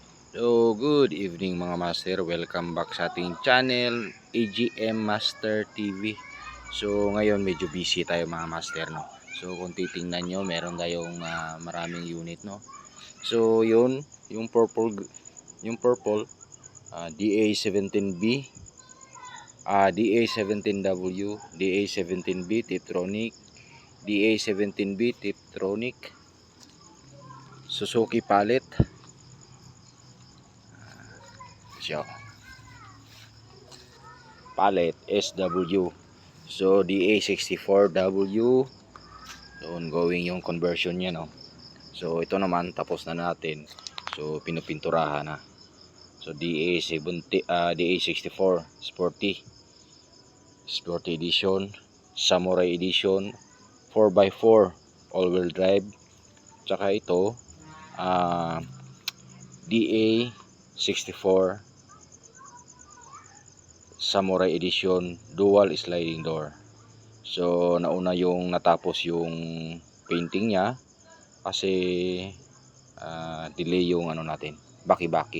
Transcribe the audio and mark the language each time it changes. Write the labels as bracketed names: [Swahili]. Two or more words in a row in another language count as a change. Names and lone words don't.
[English] So, good evening [Filipino] mga master. [English] Welcome back [Filipino] sa ating channel, AGM Master TV. So, ngayon medyo busy tayo mga master, no. So, kung titingnan nyo, meron tayong maraming unit, no. So, yun, yung purple DA17B, DA17W, DA17B Tiptronic, DA17B Tiptronic, Suzuki Palette. So, palette SW. So DA64W, so ongoing yung conversion niya, no. So ito naman tapos na natin. So pinupinturahan na. So DA64 Sporty Edition, Samurai Edition, 4x4 all-wheel drive. Tsaka ito DA64 Samurai Edition dual sliding door. So nauna yung natapos yung painting niya kasi delay yung ano natin, baki-baki.